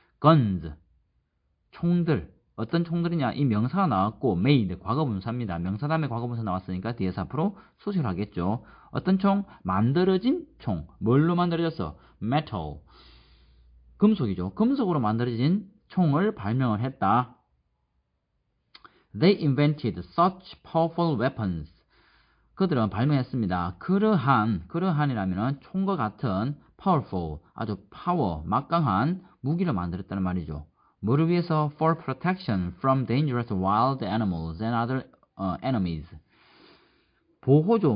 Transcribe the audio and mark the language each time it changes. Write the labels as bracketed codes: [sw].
[ko] guns, 총들. 어떤 총들이냐? 이 명사가 나왔고 made, 과거분사입니다. 명사 다음에 과거분사 나왔으니까 뒤에서 앞으로 수식하겠죠. 어떤 총? 만들어진 총. 뭘로 만들어졌어? metal, 금속이죠. 금속으로 만들어진 총을 발명을 했다. [en] They invented such powerful weapons. [ko] 그들은 발명했습니다. 그러한이라면 총과 같은 powerful, 아주 파워, 막강한 무기를 만들었다는 말이죠. 뭐를 위해서? [en] For protection from dangerous wild animals and other enemies. [ko] 보호죠.